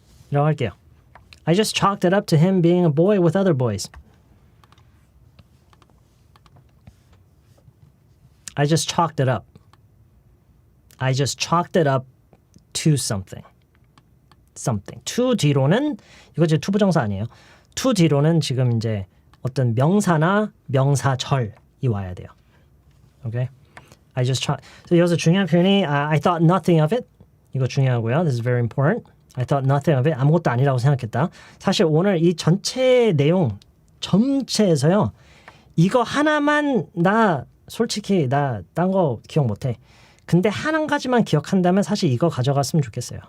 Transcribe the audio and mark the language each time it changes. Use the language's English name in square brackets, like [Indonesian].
[Korean] 이라고 할게요. [English] I just chalked it up to him being a boy with other boys. I just chalked it up. I just chalked it up to something. something. [Korean] to 뒤로는 이거 이제 투부정사 아니에요. to 뒤로는 지금 이제 어떤 명사나 명사절이 와야 돼요. [English] Okay? I just try. So [Korean] 여기서 중요한 표현이 [English] I thought nothing of it. [Korean] 이거 중요하고요. [English] This is very important. I thought nothing of it. [Korean] 아무것도 아니라고 생각했다. 사실 오늘 이 전체 내용 전체에서요. 이거 하나만 솔직히 나 딴 거 기억 못해. 근데 한 가지만 기억한다면 사실 이거 가져갔으면 좋겠어요.